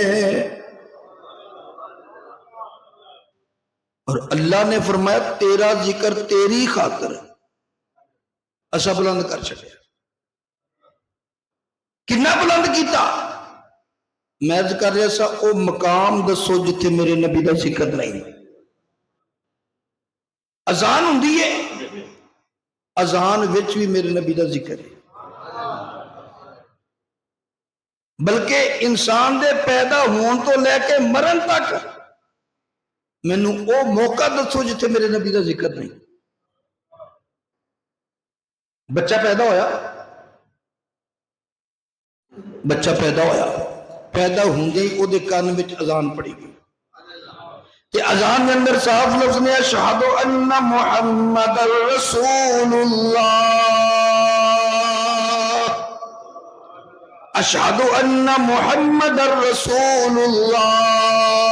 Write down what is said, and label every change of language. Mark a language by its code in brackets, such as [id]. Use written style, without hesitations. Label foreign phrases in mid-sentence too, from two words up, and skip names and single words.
[pa] اور اللہ نے فرمایا تیرا ذکر تیری خاطر اسا بلند کر چھڑیا. کنا بلند کیتا؟ میں عرض کر رہا سا او مقام دسو جتھے میرے نبی دا ذکر نہیں. اذان ہوندی ہے، اذان وچ بھی میرے نبی دا ذکر ہے. بلکہ انسان دے پیدا ہون تو لے کے مرن تک مینوں او موقع دسو جتھے میرے نبی دا ذکر نہیں. بچہ پیدا ہویا، بچہ پیدا ہویا، پیدا ہوندے ہی او دے کان وچ اذان پڑی گئی. تے اذان دے اندر صاف لفظ نے [ar] اشہد ان محمد رسول اللہ، اشہد ان محمد رسول اللہ.